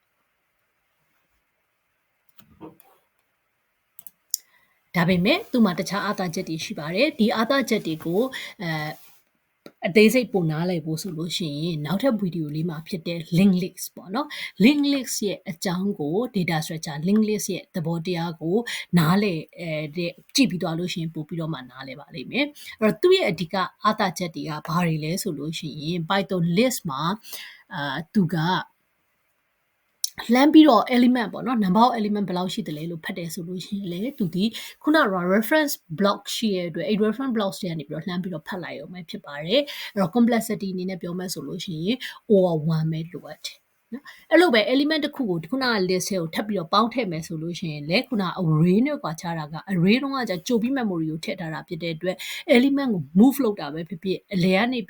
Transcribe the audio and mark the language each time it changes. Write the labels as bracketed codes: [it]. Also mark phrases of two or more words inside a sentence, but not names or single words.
[my] ဒါပေမဲ့သူ့မှာတခြားအားသာချက်တွေရှိပါတယ်ဒီအားသာချက်တွေကိုအသေးစိတ်ပုံနားလည်ဖို့ဆိုလို့ရှိရင်နောက်ထပ်ဗီဒီယိုလေးမှာဖြစ်တဲ့ [en] link list [my] ပေါ့နော် [en] link list [my] ရဲ့အကြောင်းကို [en] data structure link list [my] ရဲ့သဘောတရားကိုနားလည်ကြည့်ပြီးသွားလို့ရှိရင်ပို့ပြီးတော့မှနားလည်ပါလိမ့်မယ်အဲ့တော့သူ့ရဲ့အဓိကအားသာချက်တွေကဘာတွေလဲဆိုလို့ရှိရင် Python list မှာသူကလှမ်းပြီးတော့ element ပေါ့နော် [en] number of element [my] ဘယ်လောက်ရှိတယ်လဲလို့ဖတ်တယ်ဆိုလို့ရှိရင်လေသူဒီခုနက [en] reference block [my] ရှိရတဲ့အတွက်အဲ့ [en] reference blocks [my] တွေကနေပြီးတော့လှမ်းပြီးတော့ဖတ်လိုက်အောင်ပဲဖြစ်ပါတယ်အဲ့တော့ complexity အနေနဲ့ပြောမယ်ဆိုလို့ရှိရင် over 1ပဲလိုအပ်တယ်နော်အဲ့ လိုပဲ element တစ်ခုကိုခုနက list ကိုထပ်ပြီးတော့ပေါင်းထည့်မယ်ဆိုလို့ရှိရင်လေခုန array နဲ့ကွာခြားတာက array တုန်းကじゃကြိုပြီး memory ကိုထည့်ထားတာဖြစ်တဲ့အတွက် element ကို move လုပ်တာပဲဖြစ်ဖြစ်အလယ်ကနေပြီး